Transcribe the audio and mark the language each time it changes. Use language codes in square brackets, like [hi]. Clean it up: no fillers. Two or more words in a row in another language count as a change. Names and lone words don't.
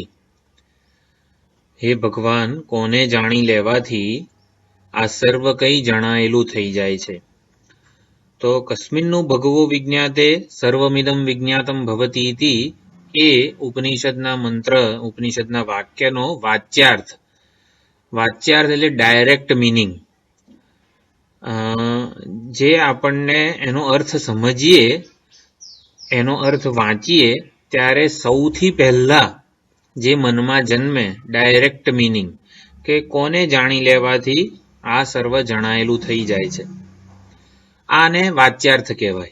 [gu] હે ભગવાન કોને જાણી લેવાથી આ સર્વ કઈ જણાયેલું થઈ જાય છે। तो [sa] कस्मिन्नु भगवो विज्ञाते सर्वमिदं विज्ञातं भवतीति [gu] એ ઉપનિષદના મંત્ર ઉપનિષદના વાક્યનો વાચ્યાર્થ એટલે [en] direct meaning [gu] જે આપણને એનો અર્થ સમજીએ એનો અર્થ વાંચીએ ત્યારે સૌથી પહેલા જે મનમાં જન્મે [en] direct meaning [gu] કે કોને જાણી લેવાથી આ સર્વ જણાયેલું થઈ જાય છે આને વાચ્યાર્થ કહેવાય।